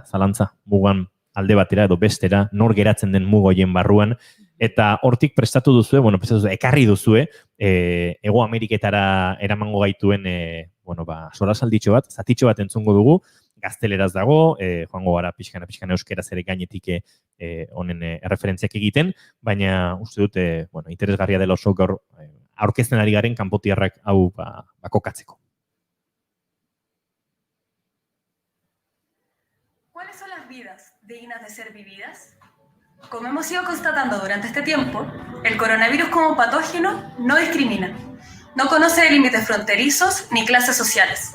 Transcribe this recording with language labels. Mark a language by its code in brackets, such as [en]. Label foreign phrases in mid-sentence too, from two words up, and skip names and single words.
[eu] zalantza, mugan alde batera edo bestera, nor geratzen den mugoien barruan, eta hortik prestatu duzue, ekarri duzue, Hego Ameriketara eramango gaituen, solasalditxo bat, zatitxo bat entzungo dugu, gazteleraz dago, joango gara pixkana euskeraz ere gainetik honen erreferentziak egiten, baina uste dut, interesgarria dela oso gaur aurkezten ari garen kanpotiarrak hau kokatzeko. [es] ¿Cuáles son las vidas dignas de ser vividas? Como hemos ido constatando durante este tiempo, el coronavirus como patógeno no discrimina, no conoce límites fronterizos ni clases sociales.